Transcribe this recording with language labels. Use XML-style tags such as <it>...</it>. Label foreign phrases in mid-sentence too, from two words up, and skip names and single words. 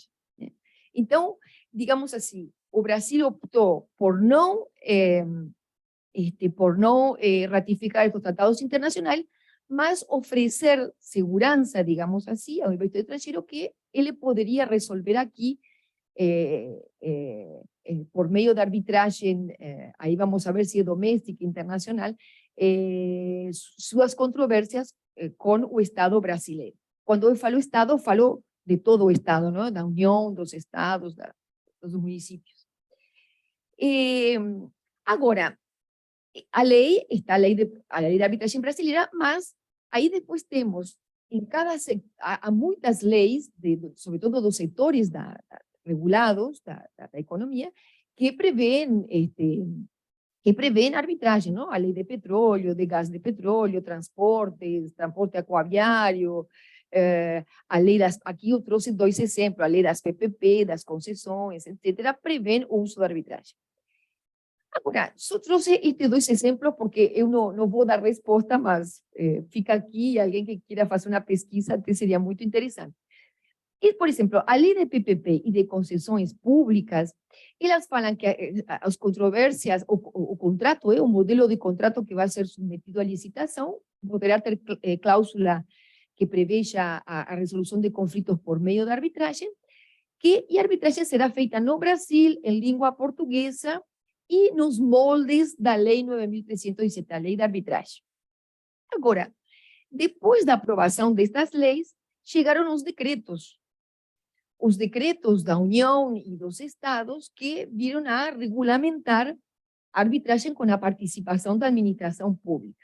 <es>Entonces, digamos así, o Brasil optó por no ratificar estos tratados internacionales, mas ofrecer seguridad, digamos así, a un investidor extranjero que él podría resolver aquí por medio de arbitraje, ahí vamos a ver si es doméstica, internacional, sus controversias con el Estado brasileño. Cuando yo falo Estado,</es> <pt>falo de todo o Estado,</pt> <es>¿no? La Unión, los estados, los municipios. Ahora, a ley está a ley de arbitraje brasileña, mas ahí después tenemos en a muchas leyes, sobre todo dos sectores regulados</es> <pt>da economia,</pt> <es>que prevén</es> <pt>arbitragem, não? A lei de petróleo, de gás de petróleo, transporte aquaviário, a lei aqui eu trouxe 2 exemplos, a lei das PPP, das concessões, etc., prevén o uso da arbitragem. Agora, só trouxe estes 2 exemplos porque eu não vou dar resposta, mas fica aqui, alguém que queira fazer uma pesquisa, até seria muito interessante.</pt> <es>Y, por ejemplo, a ley de PPP y de concesiones públicas, ellas falan que las controversias o contrato, un modelo de contrato que va a ser sometido a licitación, podrá tener cláusula que prevé ya a resolución de conflictos por medio de arbitraje, y arbitraje será</es> <pt>feita no Brasil,</pt> <es>en</es> <pt>língua portuguesa,</pt> <es>y</es> <pt>nos moldes da Lei 9.317, a Lei</pt> <es>de Arbitraje.</es> <pt>Agora, depois da aprovação destas leis, chegaram os decretos da União e dos Estados que viram a regulamentar a arbitragem com a participação da administração pública.</pt>